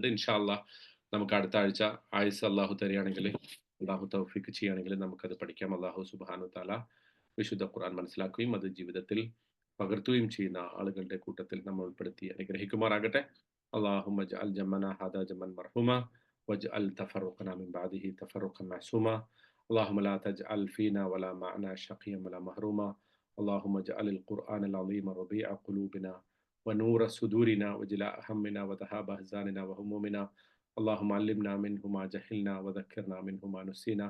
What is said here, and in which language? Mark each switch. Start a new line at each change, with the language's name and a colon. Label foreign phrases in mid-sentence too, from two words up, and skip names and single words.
Arabic: إن شاء الله
Malayalam: നമുക്ക് അടുത്ത ആഴ്ച ആയുസ് അള്ളാഹു തരികയാണെങ്കിൽ, അള്ളാഹു തൗഫീഖ് ചെയ്യുകയാണെങ്കിൽ നമുക്കത് പഠിക്കാം.
Arabic: الله سبحانه تعالى
Malayalam: വിശുദ്ധ ഖുർആൻ മനസ്സിലാക്കുകയും അത് ജീവിതത്തിൽ പകർത്തുകയും ചെയ്യുന്ന ആളുകളുടെ കൂട്ടത്തിൽ നമ്മൾ ഉൾപ്പെടുത്തി അനുഗ്രഹിക്കുമാറാകട്ടെ.
Arabic: اللهم اجعل جمعنا هذا جمعا مرحوما واجعل تفرقنا من بعده تفرقا معصوما. اللهم لا تجعل فينا ولا معنا شقيا ولا محروما. اللهم اجعل القرآن العظيم ربيع قلوبنا ونور صدورنا وجلاء همنا وذهاب أحزاننا وهمومنا. اللهم علمنا منه ما جهلنا وذكرنا منه ما نسينا.